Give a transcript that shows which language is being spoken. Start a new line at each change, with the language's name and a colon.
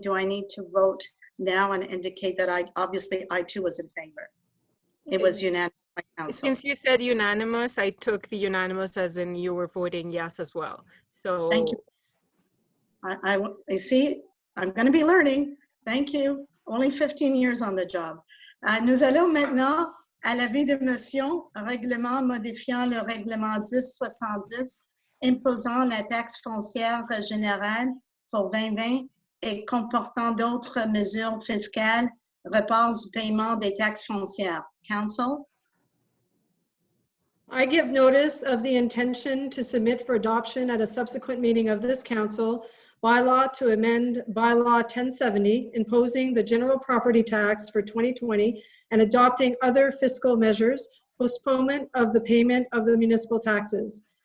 English: Do I need to vote now and indicate that obviously I too was in favor? It was unanimous by council. Since you said unanimous, I took the unanimous as in you were voting yes as well. So thank you. I see, I'm going to be learning. Thank you. Only 15 years on the job.
French: Nous allons maintenant à l'avis de motion, règlement modifiant le règlement 1070 imposant la taxe foncière générale pour 2020 et comportant d'autres mesures fiscales, report du paiement des taxes foncières.
English: Council? I give notice of the intention to submit for adoption at a subsequent meeting of this council bylaw to amend bylaw 1070 imposing the general property tax for 2020 and adopting other fiscal measures, postponement of the payment of the municipal taxes.